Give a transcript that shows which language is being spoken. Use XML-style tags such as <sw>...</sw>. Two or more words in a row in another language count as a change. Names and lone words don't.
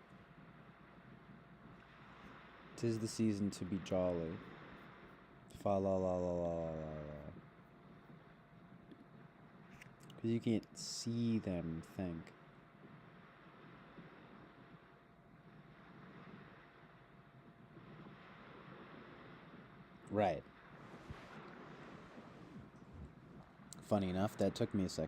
<en>'Tis the season to be jolly. Fa la la la la la la. Because you can't see them think. Right. Funny enough, that took me a second.</en>